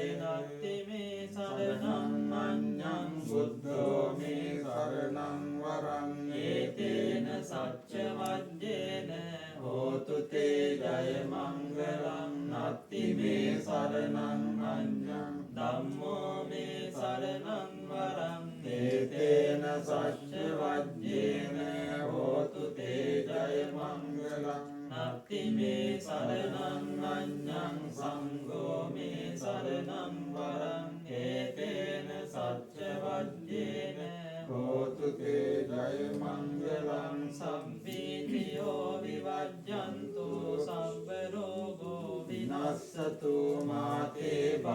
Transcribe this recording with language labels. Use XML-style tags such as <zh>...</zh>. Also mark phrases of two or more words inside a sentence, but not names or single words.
<pi>නත්ති මේ සරණං අඤ්ඤං බුද්ධෝ මේ සරණං වරං ඒතේන සච්ච වජ්ජේන හෝතු තේ ජය මංගලං නත්ති මේ සරණං අඤ්ඤං ධම්මෝ මේ සරණං වරං ඒතේන සච්ච වජ්ජේන හෝතු තේ ජය මංගලං නත්ති මේ සරණං අඤ්ඤං සංඝෝ මේ සරණං වරං ඒතේන සච්ච වජ්ජේන හෝතු තේ ජය මංගලං සම්පීතියෝ විවජ්ජන්තු සම්ප රෝගෝ විනස්සතු මාතේ</pi>